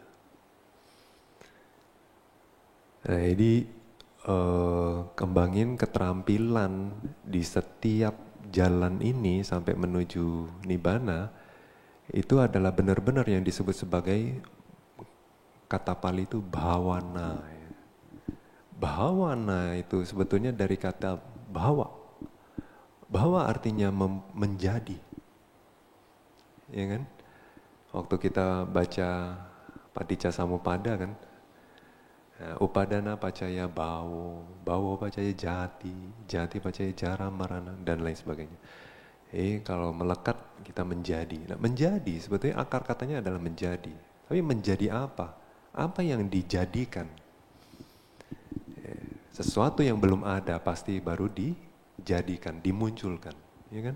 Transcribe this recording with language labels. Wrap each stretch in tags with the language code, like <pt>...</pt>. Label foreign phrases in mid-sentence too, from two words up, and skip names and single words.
<id>Nah, jadi kembangin keterampilan di setiap jalan ini sampai menuju Nibbana, itu adalah benar-benar yang disebut sebagai kata Pali itu bhavana. Bhavana itu sebetulnya dari kata bhava. Bhava artinya menjadi. Ya kan? Waktu kita baca Paticca Samuppada kan,</id> <pi>upadana pacaya bawo pacaya jati, jati pacaya jara marana,</pi> <id>dan lain sebagainya. Kalau melekat kita menjadi. Nah, menjadi sebetulnya akar katanya adalah menjadi. Tapi menjadi apa? Apa yang dijadikan? Sesuatu yang belum ada pasti baru dijadikan, dimunculkan, ya kan?</id>